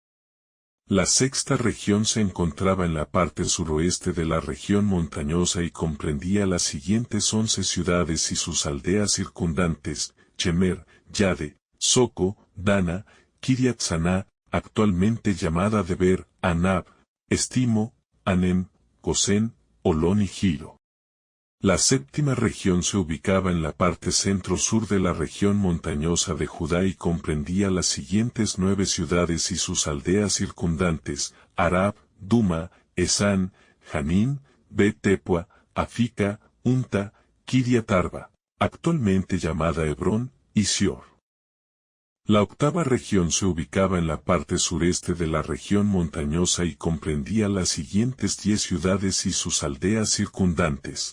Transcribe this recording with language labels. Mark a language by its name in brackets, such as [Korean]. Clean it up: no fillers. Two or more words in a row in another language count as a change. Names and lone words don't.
[Spanish] La sexta región se encontraba en la parte suroeste de la región montañosa y comprendía las siguientes 11 ciudades y sus aldeas circundantes: Chemer, Yade, Soco, Dana, Kiriat Saná, actualmente llamada Deber, Anab, Estimo, Anem, Gosén, Olón y Giro. La séptima región se ubicaba en la parte centro-sur de la región montañosa de Judá y comprendía las siguientes 9 ciudades y sus aldeas circundantes: Arab, Duma, Esán, Janín, Bet-Tepua, Afica, Unta, Kiriat Arba, actualmente llamada Hebrón, y Sior. La octava región se ubicaba en la parte sureste de la región montañosa y comprendía las siguientes 10 ciudades y sus aldeas circundantes.